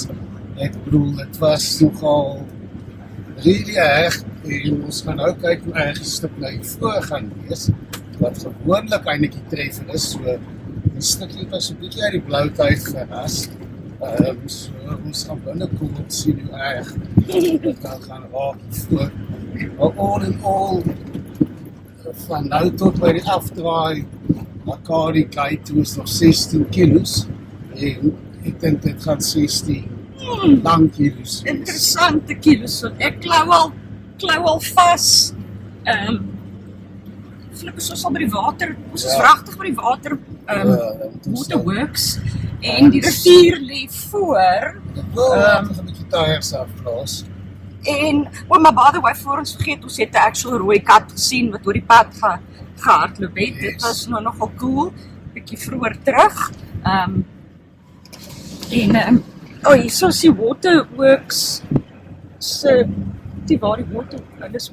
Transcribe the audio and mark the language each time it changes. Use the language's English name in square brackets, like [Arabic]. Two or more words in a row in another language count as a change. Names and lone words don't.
[Afrikaans] Ek bedoel, dit was nogal really erg en ons gaan nou kyk hoe erg die stuk na voor gaan wees. Wat gewoonlik eintlik die treffer is, so die stukkie was 'n bietjie uit die bloute uit geras. So ons gaan binnekom om te sien hoe erg dit kan gaan raak voor. [English] Maar all in all, [Afrikaans] van nou tot by die afdraai, Makari Kai toe is nog 16 kilos en ek dink dit gaan 16 lang kilos. Interessante kilos, want ek klou al vas. Gelukkig ons al by die water, ons is wragtig by die water, waterworks, en die rivier lê voor. Ek is 'n bietjie tyres afplaas. [English] En, maar by the way, [Afrikaans] voor ons vergeet, ons het 'n actual rooi kat gesien, wat oor die pad gehardloop het. [English] Yes. [Afrikaans] Dit was nou nogal cool, bietjie vroeër terug. Hier is die waterworks die waar die water, dis